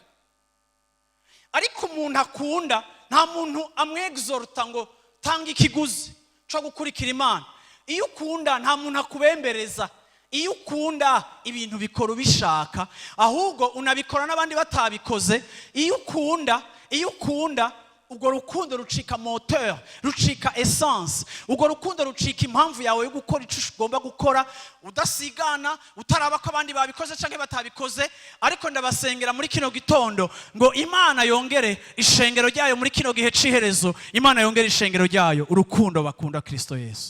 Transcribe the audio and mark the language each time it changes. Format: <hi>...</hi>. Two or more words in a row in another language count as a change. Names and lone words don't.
<rn>Ariko umuntu akunda, nta muntu amwexhorta ngo tanga ikiguzi cyo gukurikira Imana. Iyo ukunda nta muntu akubembereza. Iyo ukunda ibintu bikora ubishaka, ahubwo unabikora n'abandi batabikoze. Iyo ukunda ubwo rukundo rucika moteur, rucika essence. Ubwo rukundo rucika impamvu yawe yo gukora icyo ugomba gukora, udasigana, utaraba ko abandi babikoze canke batabikoze. Ariko ndabasengera muri kino gitondo ngo Imana yongere ishengero ryayo muri kino gihe ciherezo, Imana yongere ishengero ryayo urukundo bakunda Kristo Yesu.</rn>